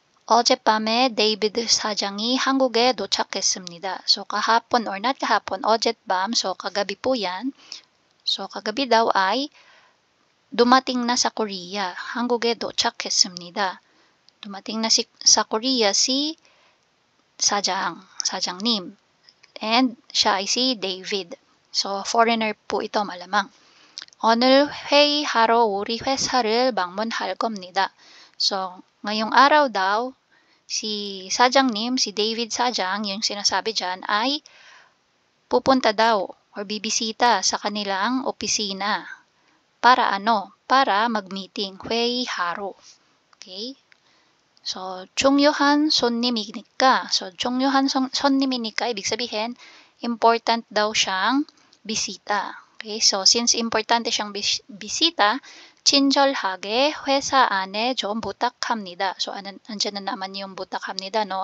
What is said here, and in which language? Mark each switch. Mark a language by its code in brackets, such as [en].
[ko] 어젯밤에 데이비드 사장이 한국에 도착했습니다. [tl] So, kahapon or not kahapon, 어젯밤, so kagabi po yan. So, kagabi daw ay dumating na sa Korea. [ko] 한국에 도착했습니다. [tl] Dumating na sa Korea si 사장님. And siya ay si David. So, foreigner po ito malamang. [ko] 오늘 회의하러 우리 회사를 방문할 겁니다. [tl] So, ngayong araw daw, si Sajangnim, si David Sajang, yung sinasabi dyan, ay pupunta daw or bibisita sa kanilang opisina. Para ano? Para mag-meeting. [ko] 회의하러. [tl] Okay? [ko] So, 중요한 손님이니까. [tl] So, [ko] 중요한 손님이니까, [tl] ibig sabihin, important daw siyang bisita. Okay? So, since importante siyang bisita, [ko] 친절하게 회사 안에 좀 부탁합니다. [tl] So, andyan na naman yung butak합니다, no?